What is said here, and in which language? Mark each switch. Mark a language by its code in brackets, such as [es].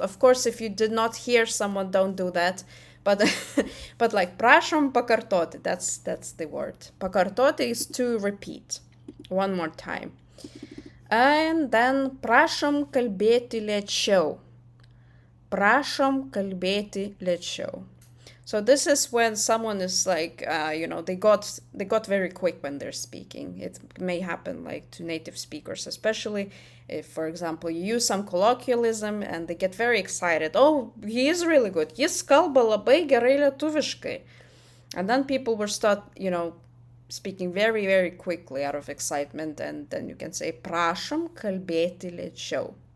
[en] Of course, if you did not hear someone, don't do that. But like [lt] prašom pakartoti, [en] that's the word. Pakartoti is to repeat one more time. And then [lt] prašom kalbėti lėčiau. Prašom kalbėti lėčiau. [en] So this is when someone is like, they got very quick when they're speaking. It may happen like to native speakers, especially if, for example, you use some colloquialism and they get very excited. Oh, he is really good. [lt] Jis kalba labai gerai lietuviškai. [en] And then people will start, speaking very, very quickly out of excitement. And then you can say, [lt] prašom kalbėti lėčiau.